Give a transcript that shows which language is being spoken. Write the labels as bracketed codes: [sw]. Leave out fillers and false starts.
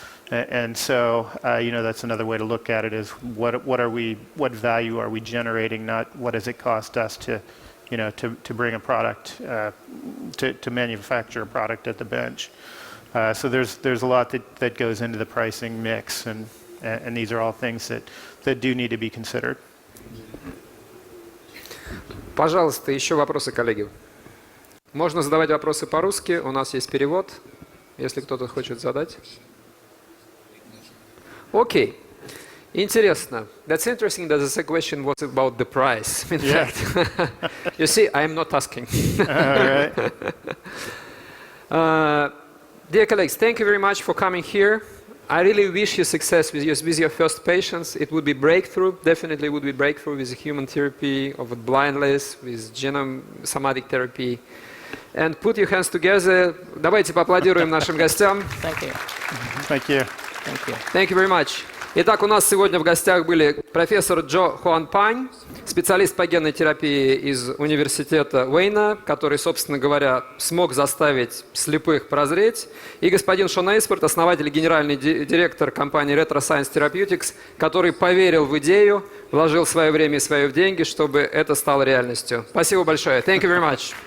[en] And so, that's another way to look at it, is what value are we generating, not what does it cost us to bring a product, to manufacture a product at the bench. So there's a lot that goes into the pricing mix, and these are all things that do need to be considered. [ru] Пожалуйста, еще вопросы, коллеги. Можно задавать вопросы по-русски, у нас есть перевод, если кто-то хочет задать. Окей. Интересно. [en] That's interesting that the question was about the price. In fact, you see, I am not asking. All right. Dear colleagues, thank you very much for coming here. I really wish you success with your first patients. It would be breakthrough, definitely would be breakthrough with human therapy of blindness, with genome somatic therapy. And put your hands together. [ru] Давайте поаплодируем нашим гостям. [en] Thank you. Thank you. Thank you. Thank you very much. [ru] Итак, у нас сегодня в гостях были профессор Джо Хуан Пань, специалист по генной терапии из университета Уэйна, который, собственно говоря, смог заставить слепых прозреть, и господин Шон Эйспорт, основатель и генеральный директор компании Retro Science Therapeutics, который поверил в идею, вложил свое время и свои деньги, чтобы это стало реальностью. Спасибо большое. [en] Thank you very much.